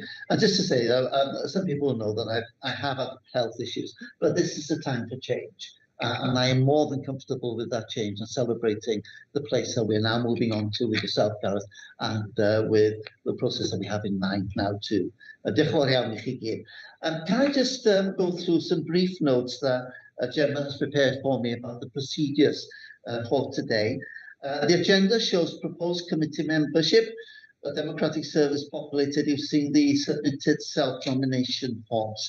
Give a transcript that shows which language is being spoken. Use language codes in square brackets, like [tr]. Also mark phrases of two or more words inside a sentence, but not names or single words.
[en] And just to say, some people know that I have had health issues, but this is the time for change. And I am more than comfortable with that change and celebrating the place that we're now moving on to with yourself, Gareth, and with the process that we have in mind now too. [cy] Diolch yn fawr iawn i chi gyd. [en] Can I just go through some brief notes that Gemma has prepared for me about the procedures for today. The agenda shows proposed committee membership, a democratic service populated. You've seen the submitted self-nomination forms.